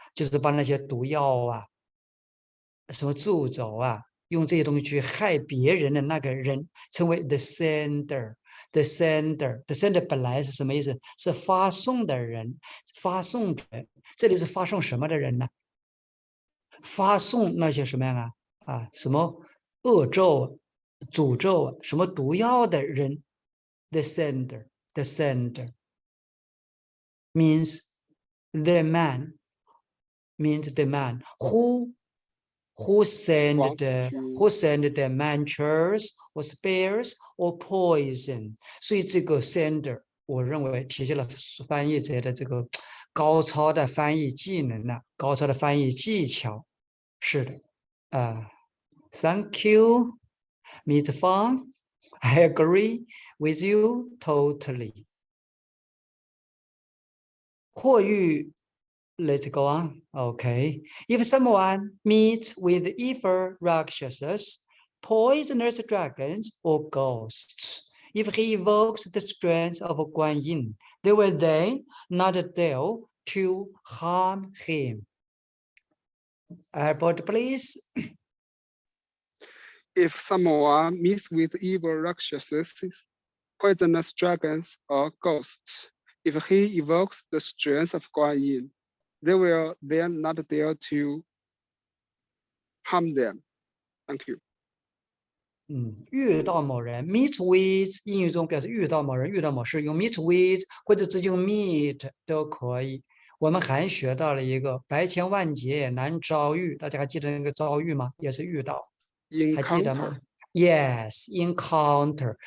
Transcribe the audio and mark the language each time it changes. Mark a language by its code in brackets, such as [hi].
[zh] 就是把那些毒药啊、什么咒诅啊，用这些东西去害别人的那个人，称为 the sender。 the sender，the sender 本来是什么意思？是发送的人，发送的人。这里是发送什么的人呢？发送那些什么样什么恶咒、诅咒、什么毒药的人 [en] ，the sender，the sender means the man means the man who send the mentors or spares or poison。 [zh] 所以这个 sender，我认为体现了翻译者的这个高超的翻译技能呢，高超的翻译技巧。是的， [en] Thank you, Mr. Fang. I agree with you totally. 或欲 let's go on. Okay. If someone meets with evil Rakshasas, poisonous dragons, or ghosts, if he evokes the strength of Guan Yin, they will then not dare to harm him. Albert, please. If someone meets with evil Rakshasas, poisonous dragons, or ghosts, if he evokes the strength of Guan Yin, they will then not dare to harm them. Thank you. [zh] 遇到某人 meet with，英语中表示遇到某人、遇到某事，用 meet with 或者直接用 meet 都可以。我们还学到了一个百千万劫难遭遇，大家还记得那个遭遇吗？也是遇到，还记得吗 ？ [en] Yes, encounter.